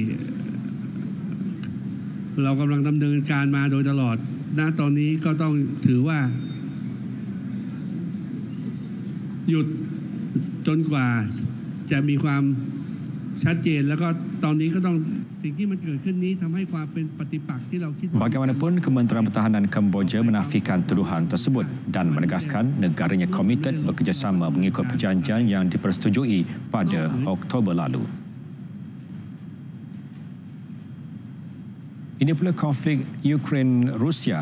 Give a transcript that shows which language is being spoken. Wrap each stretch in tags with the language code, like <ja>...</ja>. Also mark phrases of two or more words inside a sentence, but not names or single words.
<th>เรากำลังดำเนินการมาโดยตลอดณตอนนี้ก็ต้องถือว่าหยุดจนกว่าจะมีความชัดเจนแล้วก็ตอนนี้ก็ต้องสิ่งที่มันเกิดขึ้นนี้ทำให้ความเป็นปฏิปักษ์ที่เราคิด</th> <ms>Bagaimanapun Kementerian Pertahanan Kemboja menafikan tuduhan tersebut dan menegaskan negaranya komited bekerjasama mengikut perjanjian yang dipersetujui pada Oktober lalu. Ini pula konflik Ukraine-Rusia.</ms>